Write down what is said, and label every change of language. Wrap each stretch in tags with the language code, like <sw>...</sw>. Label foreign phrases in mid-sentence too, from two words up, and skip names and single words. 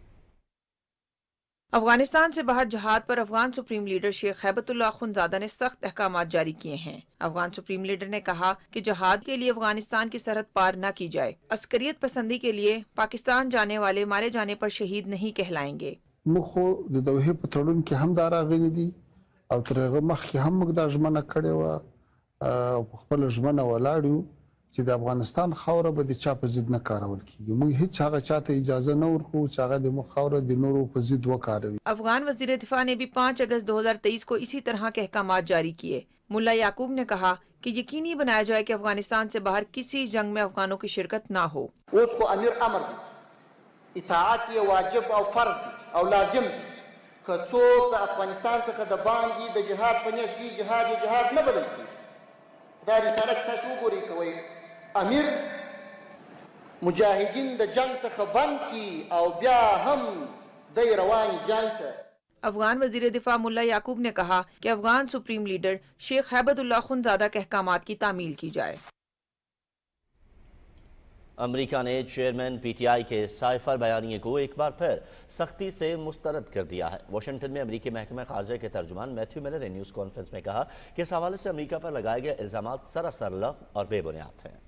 <ur>افغانستان سے باہر جہاد پر افغان سپریم لیڈر شیخ ہیبت اللہ اخندزادہ نے سخت احکامات جاری کیے ہیں۔ افغان سپریم لیڈر نے کہا کہ جہاد کے لیے افغانستان کی سرحد پار نہ کی جائے۔ عسکریت پسندی کے لیے پاکستان جانے والے مارے جانے پر شہید نہیں کہلائیں گے۔</ur> <ps>مخو د دوحې په تړون کې هم دا راغلي دي او تر هغه مخکې هم موږ دا ژمنه کړې وه او په خپله ژمنه ولاړ یو چې د افغانستان خاوره به د چا په ضد نه کارول کیږي۔ موږ هیڅ هغه چاته اجازه نه ورکوو چې هغه د موږ خاوره د نورو په ضد وکاروي۔</ps> <ur>افغان وزیر دفاع نے بھی 5 اگست 2023 کو اسی طرح کے احکامات جاری کیے۔ ملا یعقوب نے کہا کہ یقینی بنایا جائے کہ افغانستان سے باہر کسی جنگ میں افغانوں کی شرکت نہ ہو۔</ur> <ps>اوس کو امیر امر دی، اطاعت یہ واجب او فرض دی او لازم دی که څوک د افغانستان څخه د باندې د جهاد په نیت ځي، جهاد یې جهاد نه بلل کېږي۔ دا رساله که تاسو وګورئ کوئ امیر مجاهدین د جنگ څخه بند کی او بیا هم دی روان جنگ ته۔</ps> <ur>افغان وزیر دفاع ملا یعقوب نے کہا کہ افغان سپریم لیڈر شیخ ہیبت اللہ اخندزادہ کے احکامات کی تعمیل کی جائے۔ امریکہ نے چیئرمین پی ٹی آئی کے سائفر بیانیے کو ایک بار پھر سختی سے مسترد کر دیا ہے۔ واشنگٹن میں امریکی محکمہ خارجہ کے ترجمان میتھیو ملر نے نیوز کانفرنس میں کہا کہ اس حوالے سے امریکہ پر لگائے گئے الزامات سراسر لغو اور بے بنیاد ہیں۔</ur>